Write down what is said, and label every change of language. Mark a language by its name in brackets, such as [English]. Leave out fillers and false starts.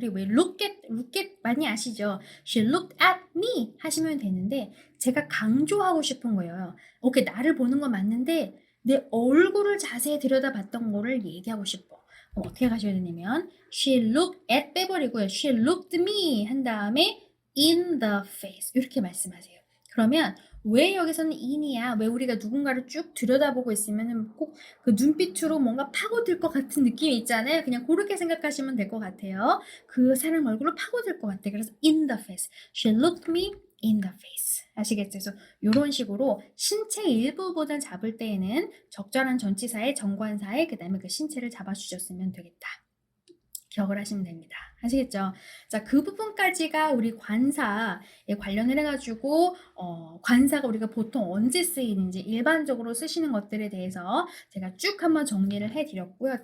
[Korean] 우리 왜 look at 많이 아시죠? [English] She looked at me [Korean] 하시면 되는데 제가 강조하고 싶은 거예요. 오케이, 나를 보는 건 맞는데 내 얼굴을 자세히 들여다봤던 거를 얘기하고 싶어. 어떻게 가셔야 되냐면 she looked at 빼버리고요. [English] she looked me [Korean] 한 다음에 [English] in the face [Korean] 이렇게 말씀하세요. 그러면 왜 여기서는 in이야? 왜 우리가 누군가를 쭉 들여다보고 있으면 꼭 그 눈빛으로 뭔가 파고들 것 같은 느낌이 있잖아요. 그냥 그렇게 생각하시면 될 것 같아요. 그 사람 얼굴을 파고들 것 같아. 그래서 [English] in the face. She looked me in the face. [Korean] 아시겠죠? 그래서 이런 식으로 신체 일부보다 잡을 때에는 적절한 전치사에 정관사에 그 다음에 그 신체를 잡아주셨으면 되겠다. 기억을 하시면 됩니다. 아시겠죠? 자, 그 부분까지가 우리 관사에 관련을 해가지고 관사가 우리가 보통 언제 쓰이는지 일반적으로 쓰시는 것들에 대해서 제가 쭉 한번 정리를 해드렸고요.